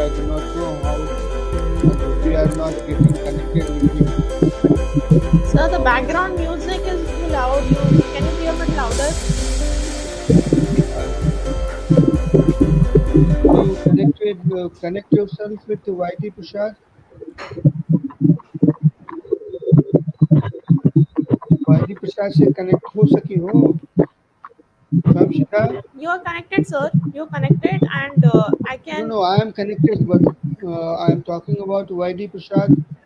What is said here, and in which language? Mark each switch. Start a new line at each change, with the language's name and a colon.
English: I do not know how we are not getting connected with him. Sir, the background music is too loud. Can you be a bit louder? Uh, could you connect yourself with YT Prashad?
Hindi: YT Prashad से connect हो सकी हो Shamshika?
English: You are connected, sir. You're connected, and I No, can. no, I am connected, but I am talking about YD Prashad.